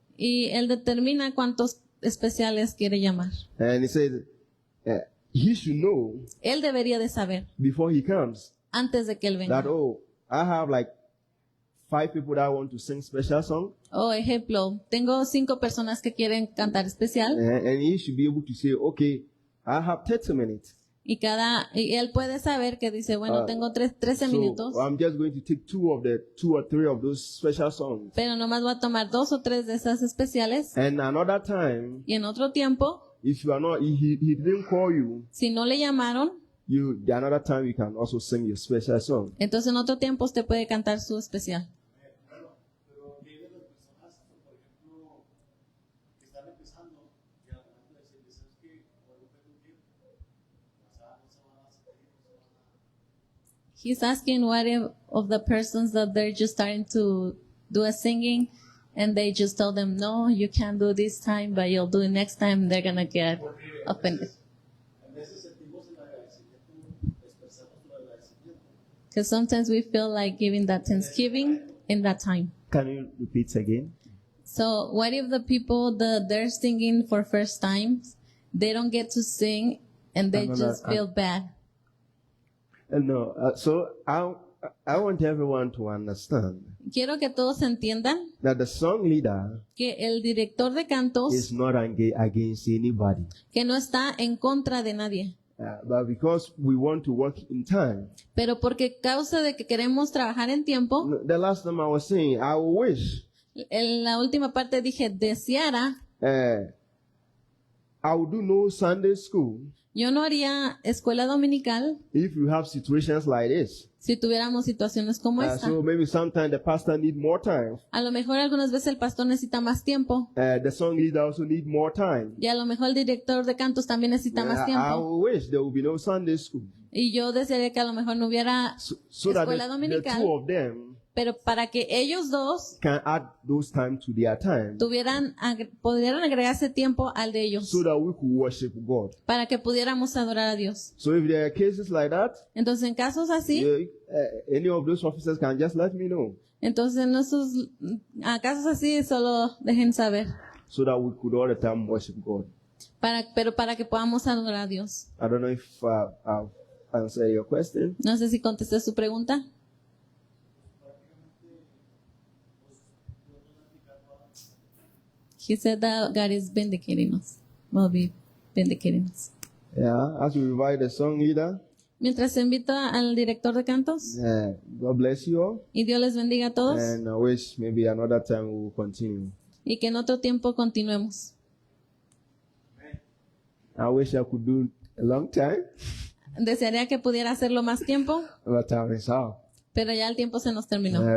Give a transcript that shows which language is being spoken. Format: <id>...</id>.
<es>y él determina cuántos especiales quiere llamar.</es> <en>And he said he should know</en> <es>Él debería de saber</es> <en>before he comes</en> <es>antes de que él venga.</es> <en>that, oh, I have like 5 people that want to sing special song.</en> <es>O ejemplo, tengo 5 personas que quieren cantar especial</es> <en>And he should be able to say, okay, I have 30 minutes.</en> <es>y él puede saber que dice, bueno, tengo 13 minutos,</es> <en>So I'm just going to take 2 or 3 of those special songs.</en> <es>pero nomás voy a tomar 2 o 3 de esas especiales</es> <en>And another time,</en> <es>y en otro tiempo,</es> <en>if you are not, he didn't call you,</en> <es>si no le llamaron,</es> <en>the another time you can also sing your special song.</en> <es>entonces en otro tiempo usted puede cantar su especial. Pero vienen las personas, por ejemplo, que están empezando y a lo mejor decirles, ¿sabes qué? O algo tengo que ir. O sea, no se van a salir, no se van a...</es> <en>He's asking what if of the persons that they're just starting to do a singing and they just tell them, no, you can't do this time, but you'll do it next time, they're going to get offended.</en> <es>A veces sentimos el agradecimiento, expresamos el agradecimiento.</es> <en>Because sometimes we feel like giving that thanksgiving in that time. Can you repeat again? So what if the people that they're singing for first times, they don't get to sing and they just feel bad? No. So I want everyone to understand</en> <es>Quiero que todos entiendan</es> <en>that the song leader</en> <es>que el director de cantos,</es> <en>is not against anybody.</en> <es>que no está en contra de nadie,</es> <en>But because we want to work in time,</en> <es>pero porque causa de que queremos trabajar en tiempo,</es> <en>the last time I was saying, I wish</en> <es>en la última parte dije, deseara,</es> <en>I would do no Sunday school</en> <es>yo no haría escuela dominical</es> <en>if you have situations like this.</en> <es>si tuviéramos situaciones como esta.</es> <en>So maybe sometimes the pastor need more time.</en> <es>A lo mejor algunas veces el pastor necesita más tiempo</es> <en>The song leader also need more time.</en> <es>y a lo mejor el director de cantos también necesita más</es> <en>I</en> <es>tiempo.</es> <en>wish there would be no Sunday school.</en> <es>Y yo desearía que a lo mejor no hubiera</es> <en>So that</en> <es>escuela</es> <en>the</en> <es>dominical,</es> <en>two of them</en> <es>pero para que ellos dos</es> <en>can add those time to their time</en> <es>pudieran agregarse tiempo al de ellos,</es> <en>so that we could worship God.</en> <es>para que pudiéramos adorar a Dios.</es> <en>So if there are cases like that,</en> <es>Entonces, en casos así,</es> <en>any of those officers can just let me know</en> <es>entonces en esos casos así solo dejen saber,</es> <en>so that we could all the time worship God.</en> <es>pero para que podamos adorar a Dios.</es> <en>I don't know if I've answered your question.</en> <es>No sé si contesté su pregunta.</es> <en>He said that God is vindicating us. Will be vindicating us. Yeah, as we invite the song leader,</en> <es>Mientras invita al director de cantos,</es> <en>God bless you all.</en> <es>y Dios les bendiga a todos,</es> <en>And I wish maybe another time we will continue.</en> <es>y que en otro tiempo continuemos.</es> <en>I wish I could do a long time,</en> <es>Desearía que pudiera hacerlo más tiempo,</es> <en>but time is out.</en> <es>pero ya el tiempo se nos terminó.</es>